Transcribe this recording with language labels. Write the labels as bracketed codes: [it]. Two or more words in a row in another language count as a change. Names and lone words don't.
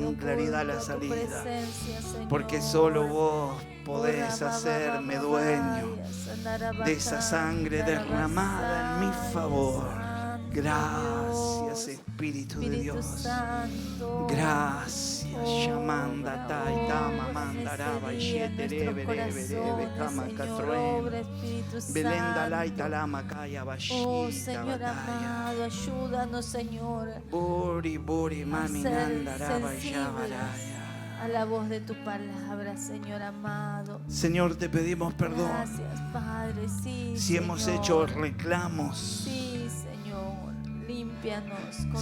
[es] con claridad la oculto a tu salida. presencia, Señor. Porque solo vos podés hacerme dueño de esa sangre derramada en mi favor. Gracias, Espíritu de Dios. Santo. Gracias, Shamanda, Taitama, Mandaraba, Sheterebe, Kama, Catroen, Belenda, Laita, Lama, Kaya, Oh, Bashita, Señor Bataya, amado, ayúdanos, Señor, Buri, Buri, Mami, ser Nandaraba, sensibles Yabaraya. a la voz de tu palabra, Señor amado. Señor, te pedimos perdón Gracias, Padre, sí, si hemos Señor. hecho reclamos. Sí, Señor, límpianos con